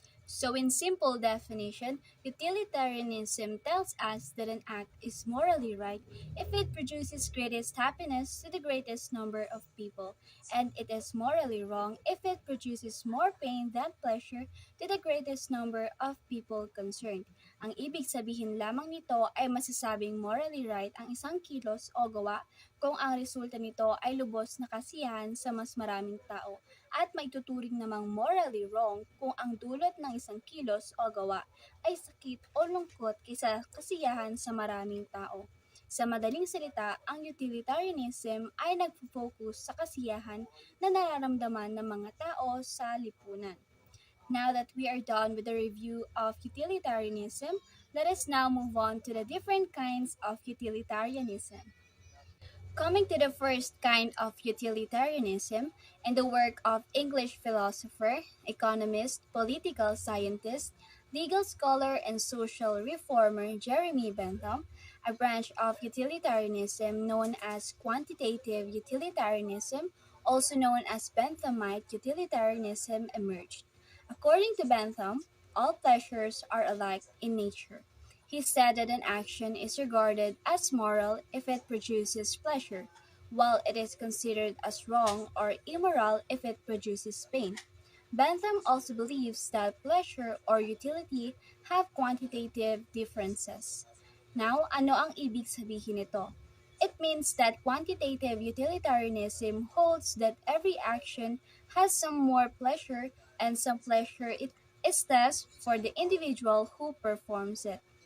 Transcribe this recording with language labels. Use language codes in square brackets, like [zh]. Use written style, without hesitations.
[en] So, in simple definition, utilitarianism tells us that an act is morally right if it produces greatest happiness to the greatest number of people, and it is morally wrong if it produces more pain than pleasure to the greatest number of people concerned. [tl] Ang ibig sabihin lamang nito ay masasabing morally right ang isang kilos o gawa kung ang resulta nito ay lubos na kasiyahan sa mas maraming tao at maituturing namang morally wrong kung ang dulot ng isang kilos o gawa ay sakit o lungkot kaysa kasiyahan sa maraming tao. Sa madaling salita, ang utilitarianism ay nagpo-focus sa kasiyahan na nararamdaman ng mga tao sa lipunan. [en] Now that we are done with the review of utilitarianism, let us now move on to the different kinds of utilitarianism. Coming to the first kind of utilitarianism, in the work of English philosopher, economist, political scientist, legal scholar, and social reformer Jeremy Bentham, a branch of utilitarianism known as quantitative utilitarianism, also known as Benthamite utilitarianism, emerged. According to Bentham, all pleasures are alike in nature. He said that an action is regarded as moral if it produces pleasure, while it is considered as wrong or immoral if it produces pain. Bentham also believes that pleasure or utility have quantitative differences. [tl] Now, ano ang ibig sabihin nito? [en] It means that quantitative utilitarianism holds that every action has some more pleasure and some pleasure it is less for the individual who performs it.